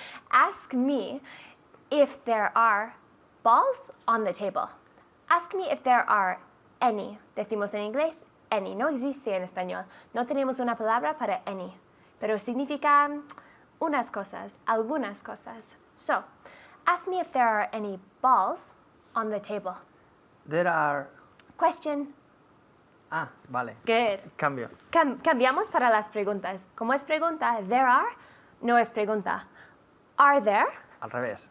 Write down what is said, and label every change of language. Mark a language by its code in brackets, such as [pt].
[en] Ask me if there are balls on the table. Ask me if there are any. [es] Decimos en inglés any. No existe en español. No tenemos una palabra para any. Pero significa unas cosas, algunas cosas. [en] So, ask me if there are any balls on the table. There are Question. [es] Ah, vale. [en] Good. [es] Cambio. Cambiamos para las preguntas. Como es pregunta, there are, no es pregunta. Are there? Al revés.